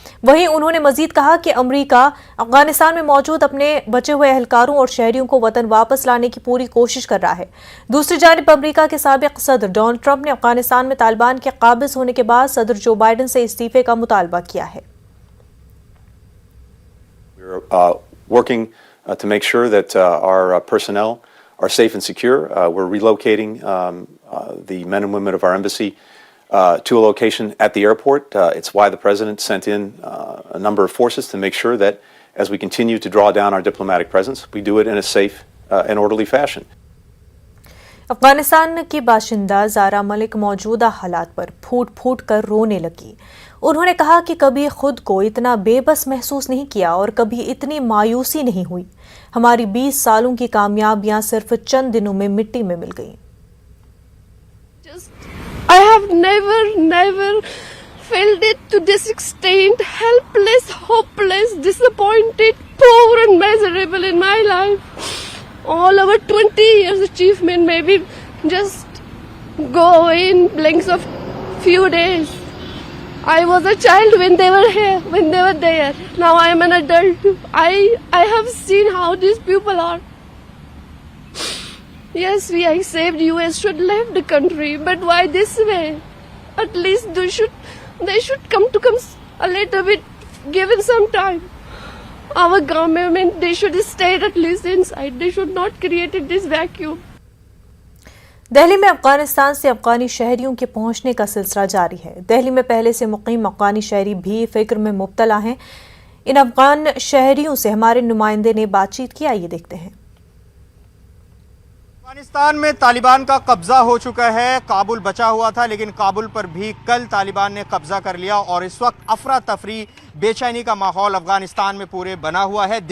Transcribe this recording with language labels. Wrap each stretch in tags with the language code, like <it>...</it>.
<hi>वहीं उन्होंने मजीद कहा कि अमरीका अफगानिस्तान में मौजूद अपने बचे हुए एहलकारों और शहरियों को वतन वापस लाने की पूरी कोशिश कर रहा है। दूसरी जानिब अमरीका के साबिक सदर डोनाल्ड ट्रंप ने अफगानिस्तान में तालिबान के काबिज होने के बाद सदर जो बाइडन से इस्तीफे का मुतालबा किया है।</hi> <en>We're working to make sure that our personnel are safe and secure. We're relocating the men and women of our embassy to a location at the airport. It's why the President sent in a number of forces to make sure that as we continue to draw down our diplomatic presence, we do it in a safe and orderly fashion.</en> <hi>Afghanistan की बाशिंदा ज़ारा मलिक मौजूदा हालात पर फूट फूट कर रोने लगी। उन्होंने कहा कि कभी खुद को इतना बेबस महसूस नहीं किया और कभी इतनी मायूसी नहीं हुई। हमारी 20 सालों की कामयाबियां सिर्फ चंद दिनों में मिट्टी में मिल गईं।</hi> <en>I have never felt it to this extent, helpless, hopeless, disappointed, poor and miserable in my life. All our 20 years achievement maybe just go in blinks of few days. I was a child when they were here, when they were there. Now I am an adult. I have seen how these people are. Yes, we accept US should leave the country, but why this way? At least they should come a little bit, given some time. Our government, they should stay at least inside. They should not create this vacuum.</en> <hi>Delhi में अफगानिस्तान से अफगानी शहरियों के पहुंचने का सिलसिला जारी है। दिल्ली में पहले से मुकीम अफगानी शहरी भी फिक्र में मुब्तला हैं। इन अफगान शहरियों से हमारे नुमाइंदे ने बातचीत की, आइए देखते हैं। अफगानिस्तान में तालिबान का कब्जा हो चुका है, काबुल बचा हुआ था, लेकिन काबुल पर भी कल तालिबान ने कब्जा कर लिया और इस वक्त अफरा तफरी, बेचैनी का माहौल अफगानिस्तान में पूरे बना हुआ है।</hi>